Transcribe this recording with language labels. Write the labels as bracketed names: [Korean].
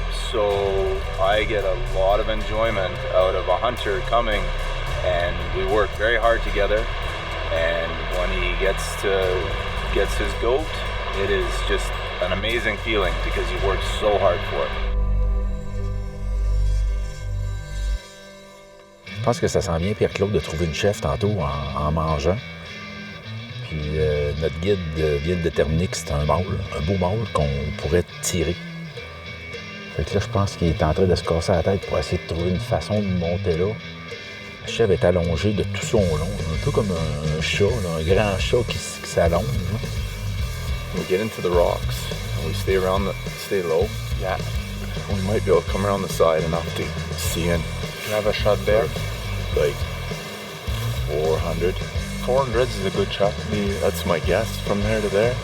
[English] So I get a lot of enjoyment out of a hunter coming, and we work very hard together. And when he gets his goat, it is just an amazing feeling because he worked so hard for it. [French] Je pense que ça sent bien, Pierre-Claude, de trouver une chef tantôt en mangeant. Puis notre guide vient de déterminer que c'est un mâle, un beau mâle qu'on pourrait tirer. Fait que là, je pense qu'il est en train de se casser la tête pour essayer de trouver une façon de monter là. La chèvre est allongée de tout son long, un peu comme un chat, là, un grand chat qui s'allonge. Là. [English] We get into the rocks and we stay low. Yeah. We might be able to come around the side enough to see in. You have a shot there? Like 400. 400 is a good shot. That's my guess from there to there.